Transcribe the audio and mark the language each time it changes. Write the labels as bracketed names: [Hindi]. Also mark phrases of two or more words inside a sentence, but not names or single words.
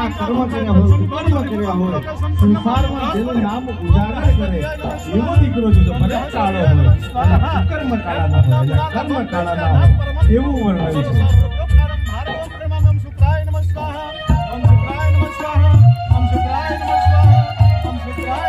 [Gujarati] કર્મ કર્યા હોય કર્મ કર્યા હોય સંસારમાં જેનું નામ ઉજાગર કરે એવો દીકરો છે તો ભલે કાળો હોય અને કર્મ કાળા ના હોય અને કર્મ કાળા ના હોય એવું વર્ણન છે [Sanskrit] ओम शुक्राय नमः स्वाहा ओम शुक्राय नमः स्वाहा ओम शुक्राय नमः स्वाहा ओम शुक्राय